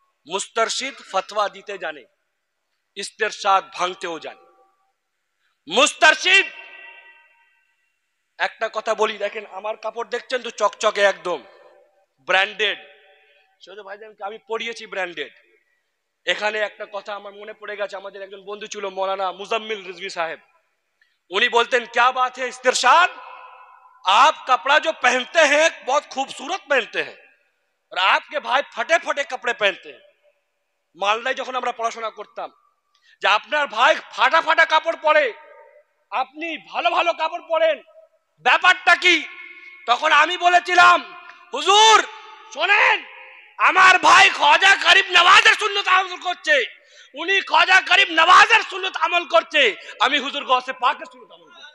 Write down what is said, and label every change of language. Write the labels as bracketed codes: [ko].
[bn] মুস্তারশিদ ফতোয়া দিতে জানে, ইস্তেরশাদ ভাঙতেও জানে। মুস্তারশিদ, একটা কথা বলি, দেখেন আমার কাপড় দেখছেন তো চকচকে একদম ব্র্যান্ডেড। সৈয়দ ভাইজান আমি পড়িয়েছি ব্র্যান্ডেড। এখানে একটা কথা আমার মনে পড়ে গেছে, আমাদের একজন বন্ধু ছিল মৌলানা মুজাম্মিল रिजवी [hi] साहब, उन्हीं बोलते हैं क्या बात है इस्तिरशाद, आप कपड़ा जो पहनते हैं बहुत खूबसूरत पहनते हैं और आपके भाई फटे फटे कपड़े पहनते हैं। [bn] মালদায় যখন আমরা পড়াশোনা করতাম, যে আপনার ভাই ফাটা ফাটা কাপড় পরে, আপনি ভালো ভালো কাপড় পরেন, ব্যাপারটা কি? তখন আমি বলেছিলাম, হুজুর শোনেন, আমার ভাই খ্বাজা গরিব নওয়াজের সুন্নত আমল করছে, উনি খ্বাজা গরিব নওয়াজের সুন্নত আমল করছে, আমি হুজুর গৌসে পাকের সুন্নত আমল করছি।